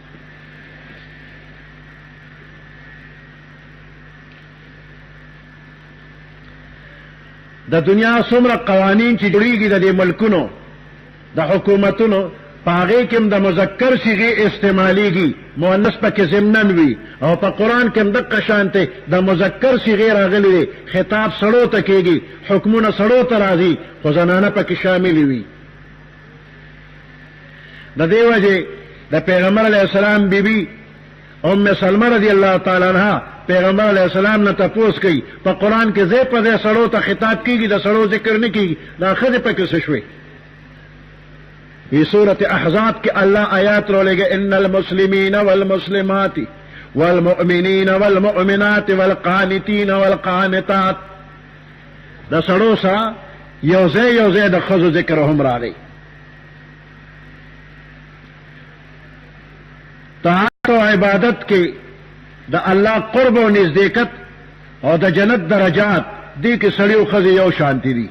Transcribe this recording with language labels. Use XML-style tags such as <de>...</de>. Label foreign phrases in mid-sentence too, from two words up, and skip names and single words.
<ps>د دنیا څومره قوانین چې جوړیږي د دې ملکونو د حکومتونو په هغې کې هم د مذکر صیغې استعمالیږي مؤنث پکې ضمناً وي او په قرآن کې هم دقه شانتې د مذکر صیغې راغلي دي خطاب سړو ته کېږي حکمونه سړو ته راځي خو زنانه پکې شاملې وي د دې وجې د پیغمبر</ps> <ar>علیه السلام</ar> <ps>بیبي ام سلمه</ps> <ar>رضی الله تعالی عنها</ar> <ps>پیغمبر</ps> <ar>علیہ السلام</ar> <ps>نے تپوس کی په قرآن کې ځای په ځای سړو ته خطاب کیږي د سړو ذکر نه کیږي دا ښځې پکې څه شوې فی سورة احزاب کې الله آیات رولېږي</ps> <ar>ان المسلمین والمسلمات والمؤمنین والمؤمنات والقانتین والقانتات</ar> <ps>د سړو سره یو ځای د ښځو ذکر هم راغی او عبادت کې د الله قرب او نزدېکت او د جنت درجات دې کې سړی او ښځې یو شانتي دي.</ps>